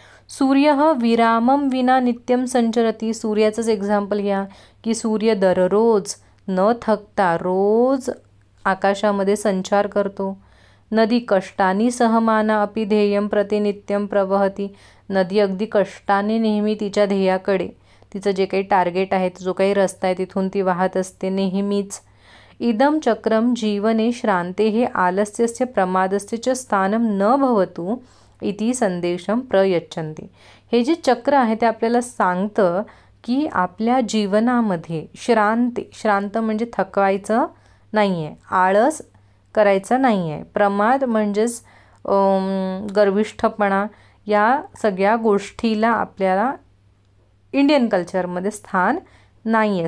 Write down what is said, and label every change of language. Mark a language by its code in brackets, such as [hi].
[sa] सूर्य विरामम विना नित्यम संचरती. [mr] सूर्याचंच एक्झाम्पल घ्या की सूर्य दररोज न थकता रोज आकाशामध्ये संचार करतो. [sa] नदी कष्टानी सहमाना अपि ध्येयम प्रतिनित्यम प्रवहती. [mr] नदी अगदी कष्टाने नेहमी तिच्या ध्येयाकडे, तिचं जे काही टार्गेट आहे, जो काही रस्ता आहे तिथून ती वाहत असते नेहमीच. [sa] इदम चक्रम जीवने श्रांतेः आलस्यस्य प्रमादस्य च स्थानं न भवतु इति संदेशम प्रयच्छन्ति. [mr] हे जे चक्र आहे ते आपल्याला सांगतं की आपल्या जीवनामध्ये श्रांत म्हणजे थकवायचं नाही आहे, आळस करायचा नाही आहे. प्रमाद म्हणजेच गर्विष्ठपणा, या सगळ्या गोष्टीला आपल्याला इंडियन कल्चरमध्ये स्थान नाही आहे.